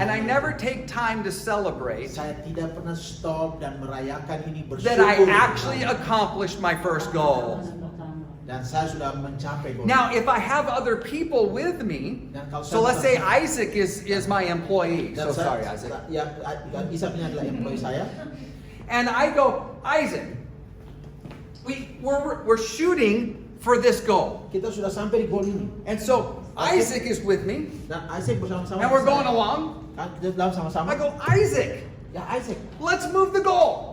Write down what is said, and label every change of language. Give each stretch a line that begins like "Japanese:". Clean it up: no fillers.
English: And I never take time to celebrate.
Indonesian: Saya tidak pernah stop dan merayakan ini bersyukur.
English: That I actually accomplished my first goal.
Indonesian: Dan saya sudah mencapai goal.
English: Now, if I have other people with me, so let's say Isaac is my employee. So sorry, Isaac.
Indonesian: Ya, Isaac ini adalah employee saya.
English: And I go, Isaac, we're shooting for this goal.
Indonesian: Kita sudah sampai di goal ini.
English: And so Isaac is with me.
Indonesian: Dan Isaac bersama-sama.
English: And we're going along.
Indonesian: Kita dalam sama-sama.
English: I go, Isaac.
Indonesian: Ya, Isaac.
English: Let's move the goal.